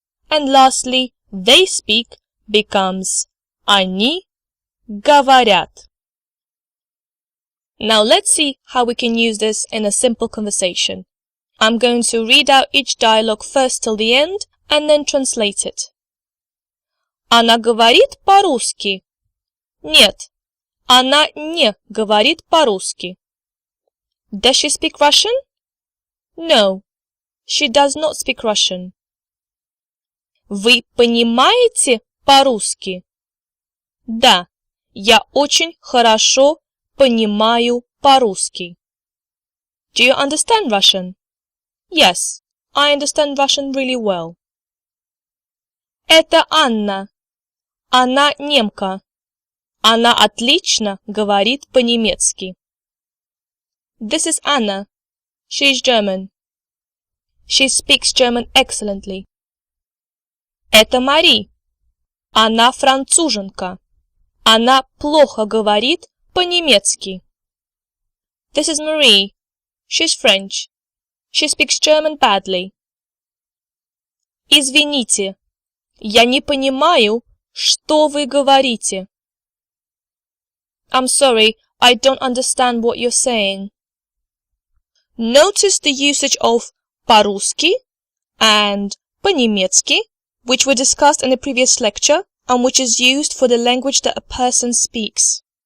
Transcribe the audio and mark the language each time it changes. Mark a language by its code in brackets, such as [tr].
[en] And lastly, they speak becomes они говорят. Now let's see how we can use this in a simple conversation. I'm going to read out each dialogue first till the end and then translate it. [ru] Она говорит по-русски? Нет, она не говорит по-русски. [en] Does she speak Russian? No, she does not speak Russian. [ru] Вы понимаете по-русски? Да, я очень хорошо понимаю по-русски. [en] Do you understand Russian? Yes, I understand Russian really well. [ru] Это Анна. Она немка. Она отлично говорит по-немецки. [en] This is Anna. She is German. She speaks German excellently. [ru] Это Мари. Она француженка. Она плохо говорит [en] по-немецки. This is Marie. She's French. She speaks German badly. [ru] Извините, я не понимаю, что вы говорите. [en] I'm sorry, I don't understand what you're saying. Notice the usage of по-русски and по-немецки, which were discussed in the previous lecture and which is used for the language that a person speaks.